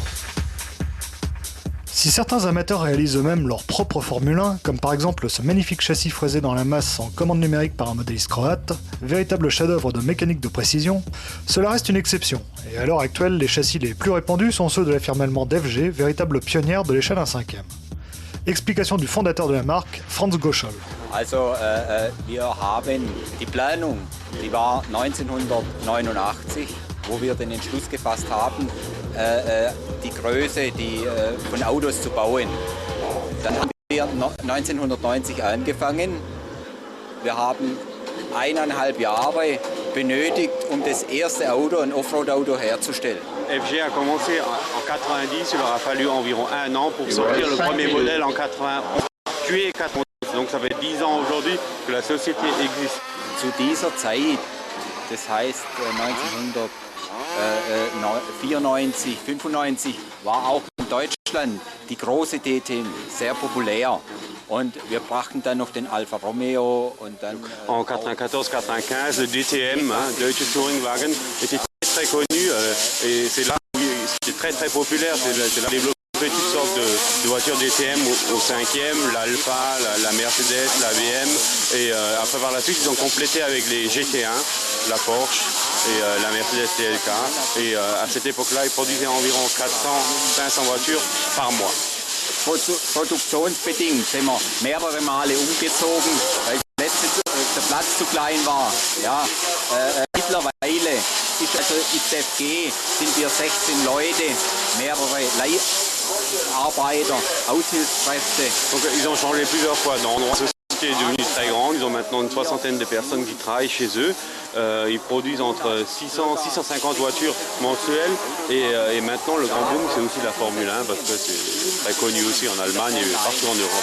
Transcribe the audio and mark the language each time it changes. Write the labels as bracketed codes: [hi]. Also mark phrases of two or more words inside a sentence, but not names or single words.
[fr] Si certains amateurs réalisent eux-mêmes leur propre Formule 1, comme par exemple ce magnifique châssis fraisé dans la masse en commande numérique par un modéliste croate, véritable chef-d'œuvre de mécanique de précision, cela reste une exception. Et à l'heure actuelle, les châssis les plus répandus sont ceux de la firme allemande FG, véritable pionnière de l'échelle 1/5. Explication du fondateur de la marque, Franz Goschel. [de] Also, wir haben die Planung, die war 1989, wo wir den Entschluss gefasst haben, die Größe von Autos zu bauen. Dann haben wir 1990 angefangen. Wir haben 1,5 Jahre benötigt, das erste Auto, ein Offroad-Auto herzustellen. [fr] FG a commencé en 90, il leur a fallu environ 1 an pour sortir le premier modèle en 91, puis 90. Donc ça fait 10 ans aujourd'hui que la société existe. [de] Zu dieser Zeit, das heißt 1994, 95, war auch in Deutschland die große DTM sehr populär. Und wir brachten dann noch den Alfa Romeo und dann... [fr] En 94-95, le DTM, Deutsche Touringwagen, était très connu et c'est là où c'était très populaire. C'est là développé toutes sortes de voitures DTM au 5e, l'Alfa, la Mercedes, la BM. Et après par la suite, ils ont complété avec les GT1, la Porsche et la Mercedes TLK. Et à cette époque-là, ils produisaient environ 400-500 voitures par mois. [de] Produktionsbedingt sind wir mehrere Male umgezogen, weil der Platz zu klein war. Ja, mittlerweile ist also IZFG sind wir 16 Leute, mehrere Leiharbeiter, Aushilfskräfte. [fr] Donc ils ont changé plusieurs fois d'endroit. La société est devenue très grande, ils ont maintenant une 60aine de personnes qui travaillent chez eux. Ils produisent entre 600-650 voitures mensuelles et maintenant le grand boom c'est aussi la Formule 1 parce que c'est très connu aussi en Allemagne et partout en Europe.